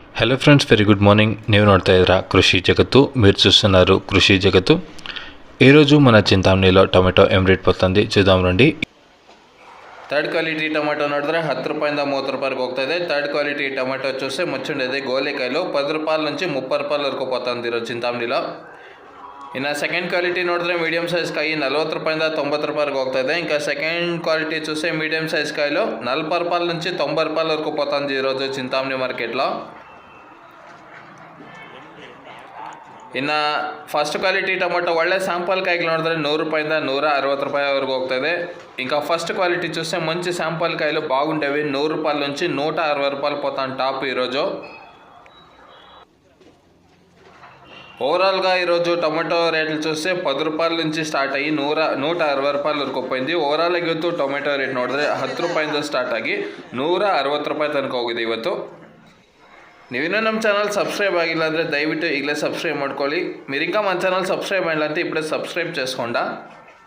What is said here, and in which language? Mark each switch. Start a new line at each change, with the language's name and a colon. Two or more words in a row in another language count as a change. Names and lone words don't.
English: hello friends, very good morning.
Telugu: నేను నోడతా ఇద్దరా కృషి జగత్తు. మీరు చూస్తున్నారు కృషి జగత్తు. ఈరోజు మన చింతామణిలో టೊಮೆಟೊ ఏం రేಟ್ పోతుంది చూద్దాం రండి.
English: third quality tomato
Kannada: ನೋಡಿದ್ರೆ 10 ರೂಪಾಯಿಂದ 30 ರೂಪಾಯಿಗೆ ಹೋಗ್ತಾ ಇದೆ.
English: third quality tomato
Telugu: చూస్తే ముచ్చుండేది గోలికాయలు 10 రూపాయల నుంచి 30 రూపాయల వరకు పోతుంది ఈరోజు చింతామణిలో.
Kannada: ಇನ್ನು
English: second quality
Kannada: ನೋಡಿದ್ರೆ
English: medium size
Kannada: ಕಾಯಿ 40 ರೂಪಾಯಿಂದ 90 ರೂಪಾಯಿಗೆ ಹೋಗ್ತಾ ಇದೆ.
Telugu: ఇంకా
English: second quality
Telugu: చూస్తే
English: medium size
Telugu: కాయలు 40 రూపాయల నుంచి 90 రూపాయల వరకు పోతుంది ఈరోజు చింతామణి మార్కెట్లో.
Kannada: ಇನ್ನು
English: first quality tomato
Kannada: ಒಳ್ಳೆ ಸ್ಯಾಂಪಲ್ ಕಾಯಿಗಳು ನೋಡಿದ್ರೆ 100 ರೂಪಾಯಿಂದ 160 ರೂಪಾಯಿವರೆಗೂ ಹೋಗ್ತಾಯಿದೆ.
Telugu: ఇంకా
English: first quality
Telugu: చూస్తే మంచి శాంపుల్ కాయలు బాగుండేవి 100 రూపాయల నుంచి 160 రూపాయలు పోతాను టాప్ ఈరోజు. ఓవరాల్గా ఈరోజు టొమాటో రేట్లు చూస్తే 10 రూపాయల నుంచి
Kannada: ಸ್ಟಾರ್ಟ್ ಆಗಿ 160 ರೂಪಾಯಿ ವರೆಗೂ ಹೋಗ್ತಿದೆ. ಓವರಾಲ್ ಆಗಿ ಇವತ್ತು ಟೊಮೆಟೊ ರೇಟ್ ನೋಡಿದ್ರೆ 10 ರೂಪಾಯಿಂದ ಸ್ಟಾರ್ಟ್ ಆಗಿ 160 ರೂಪಾಯಿ ತನಕ ಹೋಗಿದೆ ಇವತ್ತು. ನೀವಿನ್ನೂ ನಮ್ಮ ಚಾನಲ್ సబ్స్క్రైబ్ ಆಗಿಲ್ಲ ಅಂದರೆ ದಯವಿಟ್ಟು ಈಗಲೇ సబ్స్క్రైబ్ ಮಾಡ್ಕೊಳ್ಳಿ.
Telugu: మీరు ఇంకా మన ఛానల్ సబ్స్క్రైబ్ అయ్యాలంటే ఇప్పుడే సబ్స్క్రైబ్ చేసుకోండా.